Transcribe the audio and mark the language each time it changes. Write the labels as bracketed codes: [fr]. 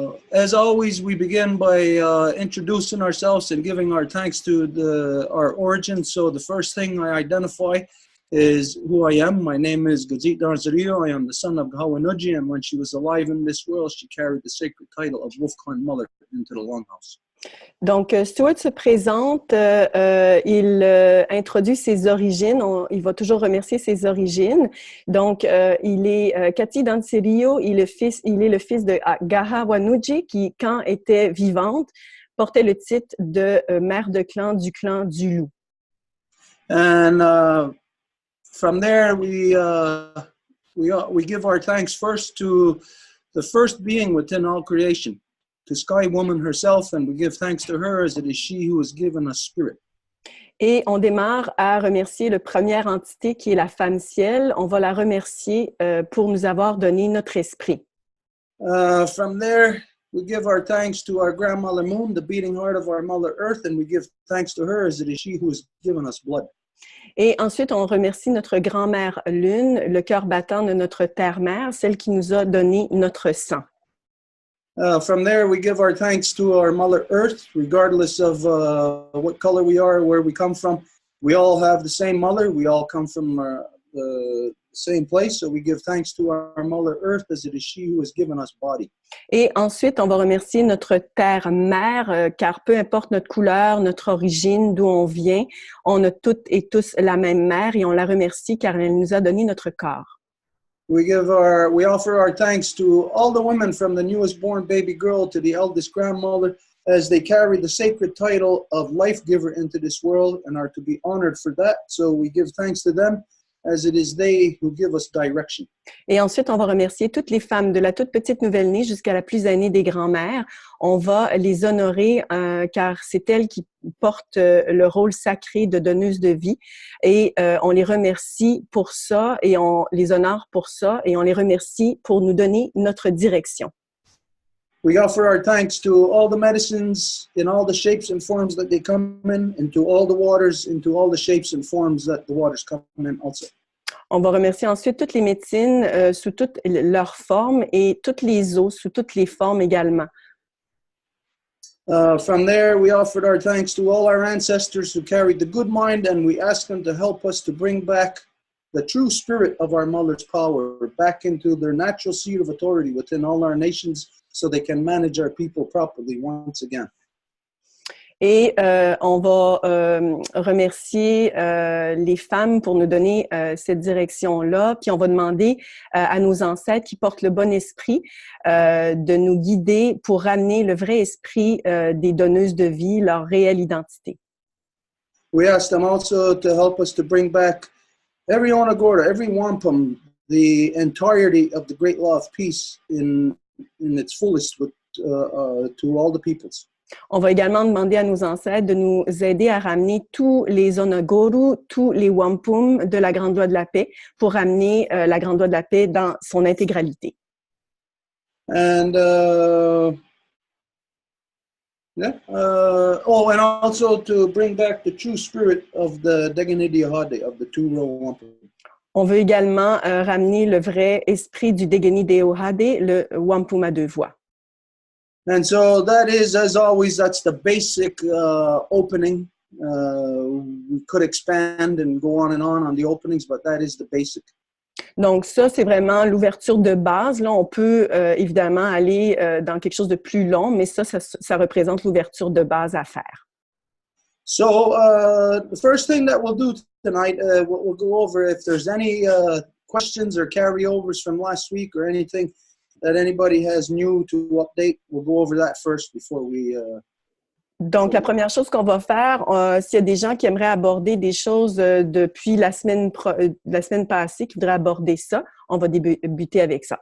[en] As always, we begin by introducing ourselves and giving our thanks to our origin. So the first thing I identify is who I am. My name is Gazit Darzario. I am the son of Gahawanuji, and when she was alive in this world, she carried the sacred title of Wolfkind Mother into the Longhouse. [fr] Donc, Stuart se présente, il introduit ses origines, il va toujours remercier ses origines. Donc, il est Kati Danserio, il est le fils de Gahawanuji qui, quand était vivante, portait le titre de mère de clan du loup. [en] And from there, we give our thanks first to the first being within all creation, to Sky Woman herself, and we give thanks to her as it is she who has given us spirit. [fr] Et on démarre à remercier la première entité qui est la femme ciel. On va la remercier pour nous avoir donné notre esprit. [en] From there, we give our thanks to our grandmother Moon, the beating heart of our mother Earth, and we give thanks to her as it is she who has given us blood. [fr] Et ensuite, on remercie notre grand-mère Lune, le cœur battant de notre terre-mère, celle qui nous a donné notre sang. [en] From there, we give our thanks to our Mother Earth, regardless of what color we are, where we come from. We all have the same mother. We all come from the same place. So we give thanks to our Mother Earth as it is she who has given us body. [fr] Et ensuite, on va remercier notre terre-mère, car peu importe notre couleur, notre origine, d'où on vient, on a toutes et tous la même mère et on la remercie car elle nous a donné notre corps. [en] We offer our thanks to all the women from the newest born baby girl to the eldest grandmother as they carry the sacred title of life giver into this world and are to be honored for that. So we give thanks to them as it is they who give us direction. [fr] Et ensuite, on va remercier toutes les femmes de la toute petite nouvelle-née jusqu'à la plus aînée des grands-mères. On va les honorer car c'est elles qui portent le rôle sacré de donneuse de vie et on les remercie pour ça et on les honore pour ça et on les remercie pour nous donner notre direction. [en] We offer our thanks to all the medicines in all the shapes and forms that they come in, and to all the waters, into all the shapes and forms that the waters come in also. [fr] On va remercier ensuite toutes les médecines sous toutes leurs formes et toutes les eaux sous toutes les formes également. [en] From there, we offered our thanks to all our ancestors who carried the good mind, and we asked them to help us to bring back the true spirit of our mother's power back into their natural seat of authority within all our nations, so they can manage our people properly once again. [fr] Et on va remercier les femmes pour nous donner cette direction-là. Puis on va demander à nos ancêtres qui portent le bon esprit de nous guider pour ramener le vrai esprit des donneuses de vie, leur réelle identité. [en] We ask them also to help us to bring back every Onagorda, every Wampum, the entirety of the great law of peace in in its fullest to all the peoples. [fr] On va également demander à nos ancêtres de nous aider à ramener tous les Onagoru, tous les Wampum de la Grande Loi de la Paix pour ramener la Grande Loi de la Paix dans son intégralité. [en] And and also to bring back the true spirit of the Deganidi Ahade, of the two Row Wampum. [fr] On veut également ramener le vrai esprit du Degeni Deohade, le Wampum à deux voix. [en] And so that is, as always, that's the basic opening. We could expand and go on the openings, but that is the basic. [fr] Donc ça, c'est vraiment l'ouverture de base. Là, on peut évidemment aller dans quelque chose de plus long, mais ça représente l'ouverture de base à faire. [en] So the first thing that we'll do tonight, we'll go over if there's any questions or carryovers from last week or anything that anybody has new to update. We'll go over that first before we... [fr] Donc, la première chose qu'on va faire, s'il y a des gens qui aimeraient aborder des choses depuis la semaine passée, qui voudraient aborder ça, on va débuter avec ça.